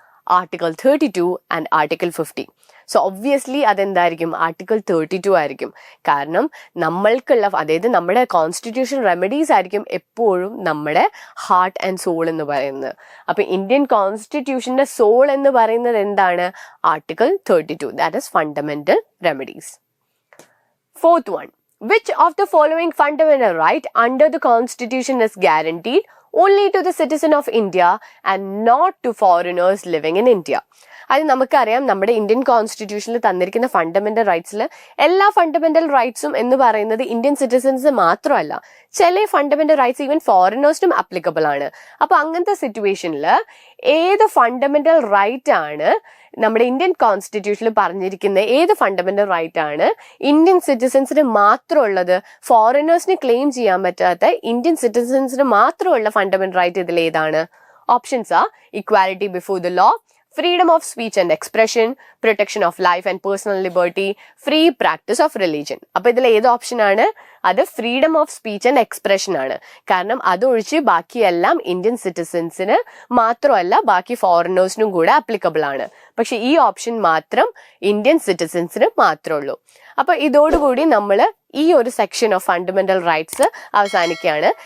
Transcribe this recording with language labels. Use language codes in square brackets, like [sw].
[en] Article 32 and Article 50. So obviously [ml] അതെന്തായിരിക്കും, article 32 ആയിരിക്കും. കാരണം നമ്മൾക്കുള്ള, അതായത് നമ്മുടെ കോൺസ്റ്റിറ്റ്യൂഷൻ റെമഡീസ് ആയിരിക്കും എപ്പോഴും നമ്മുടെ ഹാർട്ട് ആൻഡ് സോൾ എന്ന് പറയുന്നത്. അപ്പൊ ഇന്ത്യൻ കോൺസ്റ്റിറ്റ്യൂഷന്റെ സോൾ എന്ന് പറയുന്നത് എന്താണ്? [en] Article 32, that is fundamental remedies. Fourth one, which of the following fundamental right under the constitution is guaranteed only to the citizen of India and not to foreigners living in India? [ml] അത് നമുക്കറിയാം, നമ്മുടെ Indian കോൺസ്റ്റിറ്റ്യൂഷനിൽ തന്നിരിക്കുന്ന fundamental റൈറ്റ്സിൽ എല്ലാ fundamental റൈറ്റ്സും എന്ന് പറയുന്നത് Indian citizens മാത്രമല്ല, ചില fundamental rights even ഫോറിനേഴ്സിനും applicable ആണ്. അപ്പൊ അങ്ങനത്തെ സിറ്റുവേഷനിൽ ഏത് ഫണ്ടമെന്റൽ റൈറ്റ് ആണ് നമ്മുടെ ഇന്ത്യൻ കോൺസ്റ്റിറ്റ്യൂഷനിൽ പറഞ്ഞിരിക്കുന്ന, ഏത് ഫണ്ടമെന്റൽ റൈറ്റ് ആണ് ഇന്ത്യൻ സിറ്റിസൻസിന് മാത്രമുള്ളത്, ഫോറിനേഴ്സിന് ക്ലെയിം ചെയ്യാൻ പറ്റാത്ത ഇന്ത്യൻ സിറ്റിസൻസിന് മാത്രമുള്ള ഫണ്ടമെന്റൽ റൈറ്റ് ഇതിൽ ഏതാണ്? [en] Options a equality before the law, freedom of speech and expression, protection of life and personal liberty, free practice of religion. [ml] അപ്പൊ ഇതിൽ ഏത് ഓപ്ഷൻ ആണ്? അത് freedom of speech and expression ആണ്. കാരണം അതൊഴിച്ച് ബാക്കിയെല്ലാം ഇന്ത്യൻ സിറ്റിസൻസിന് മാത്രമല്ല, ബാക്കി ഫോറിനേഴ്സിനും കൂടെ അപ്ലിക്കബിൾ ആണ്. പക്ഷെ ഈ ഓപ്ഷൻ മാത്രം ഇന്ത്യൻ സിറ്റിസൻസിന് മാത്രമേ ഉള്ളൂ. അപ്പൊ ഇതോടുകൂടി നമ്മൾ ഈ ഒരു സെക്ഷൻ ഓഫ് ഫണ്ടമെന്റൽ റൈറ്റ്സ് അവസാനിക്കുകയാണ്.